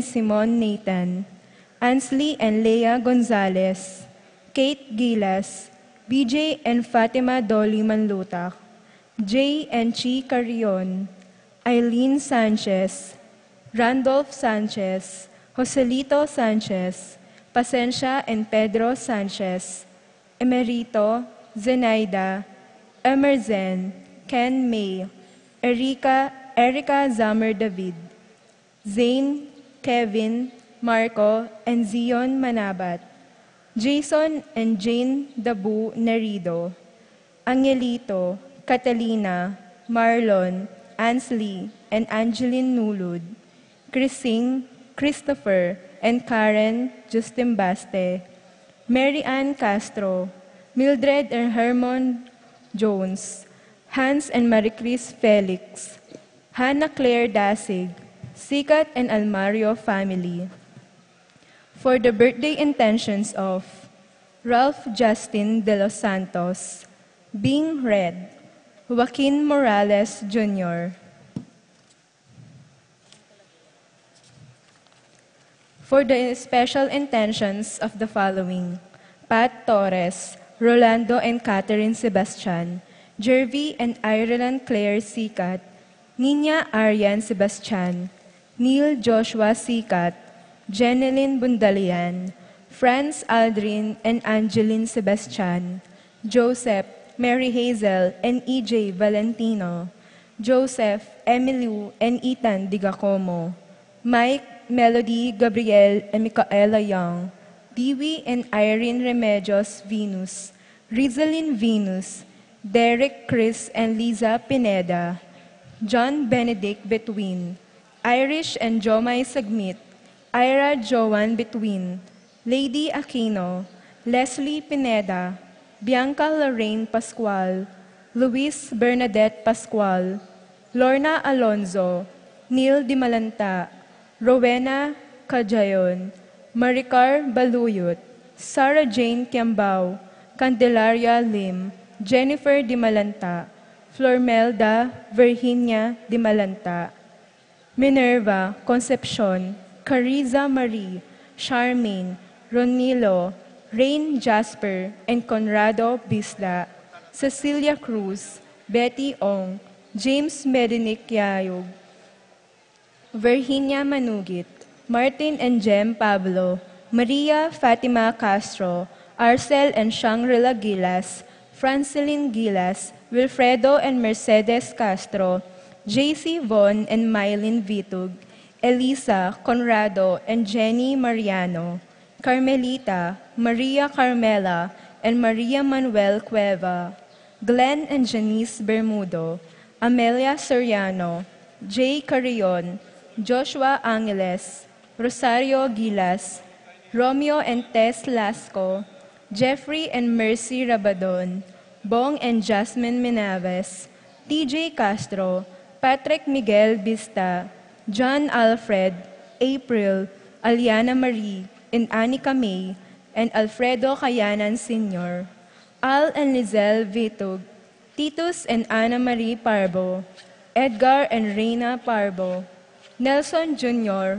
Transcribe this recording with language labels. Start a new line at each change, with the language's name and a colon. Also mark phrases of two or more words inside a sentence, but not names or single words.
English: Simon Nathan, Ansley and Leah Gonzalez, Kate Gilas, BJ and Fatima Dolly Manlutak, Jay and Chi Carrion, Eileen Sanchez, Randolph Sanchez, Joselito Sanchez, Pasencia and Pedro Sanchez, Emerito, Zenaida, Emerzen, Ken May, Erica Zamer David, Zane, Kevin, Marco, and Zion Manabat, Jason and Jane Dabu Nerido, Angelito, Catalina, Marlon, Ansley, and Angeline Nulud, Chrising, Christopher, and Karen Justin Baste, Mary Ann Castro, Mildred and Hermon Jones, Hans and Maricris Felix, Hannah Claire Dasig, Sikat and Almario family, for the birthday intentions of Ralph Justin de los Santos, Bing Red, Joaquin Morales Jr., for the special intentions of the following: Pat Torres, Rolando and Catherine Sebastian, Jervy and Ireland Claire Sikat, Nina Arian Sebastian, Neil Joshua Sikat, Jeneline Bundalian, Franz Aldrin and Angeline Sebastian, Joseph, Mary Hazel and EJ Valentino, Joseph, Emily and Ethan Digacomo, Mike, Melody, Gabriel, and Micaela Young, Dewey and Irene Remedios Venus, Rizalyn Venus, Derek Chris and Liza Pineda, John Benedict Between, Irish and Jomay Sagmit, Ira Joan Between, Lady Aquino, Leslie Pineda, Bianca Lorraine Pascual, Luis Bernadette Pascual, Lorna Alonzo, Neil Dimalanta, Rowena Cajayon, Maricar Baluyot, Sarah Jane Kiambao, Candelaria Lim, Jennifer Dimalanta, Flormelda Virginia Dimalanta, Minerva Concepcion, Cariza Marie, Charmaine, Ronilo, Rain Jasper, and Conrado Bisla, Cecilia Cruz, Betty Ong, James Medinic Yayog, Virginia Manugit, Martin and Jem Pablo, Maria Fatima Castro, Arcel and Shangri-La Gilas, Franceline Gilas, Wilfredo and Mercedes Castro, JC Von and Mylene Vitug, Elisa, Conrado, and Jenny Mariano, Carmelita, Maria Carmela, and Maria Manuel Cueva, Glenn and Janice Bermudo, Amelia Soriano, Jay Carrion, Joshua Angeles, Rosario Gilas, Romeo and Tess Lasco, Jeffrey and Mercy Rabadon, Bong and Jasmine Menaves, TJ Castro, Patrick Miguel Vista, John Alfred, April, Aliana Marie, and Anika May, and Alfredo Cayanan Sr., Al and Lizelle Vitug, Titus and Ana Marie Parbo, Edgar and Reina Parbo, Nelson Jr.